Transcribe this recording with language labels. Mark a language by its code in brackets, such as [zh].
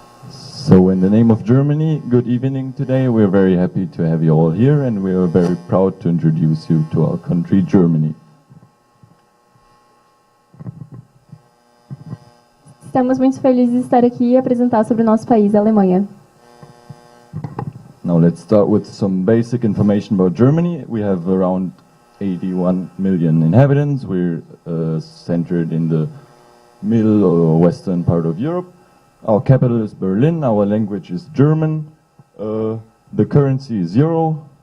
[en] So in the name of Germany, good evening today. We're very happy to have you all here, and we are very proud to introduce you to our country, Germany. [pt] Estamos muito felizes de estar aqui e apresentar sobre o nosso país, a Alemanha. [en] Now let's start with some basic information about Germany. We have around 81 million inhabitants. We're centered in the middle or western part of Europe. Our capital is Berlin. Our language is German. The currency is euro.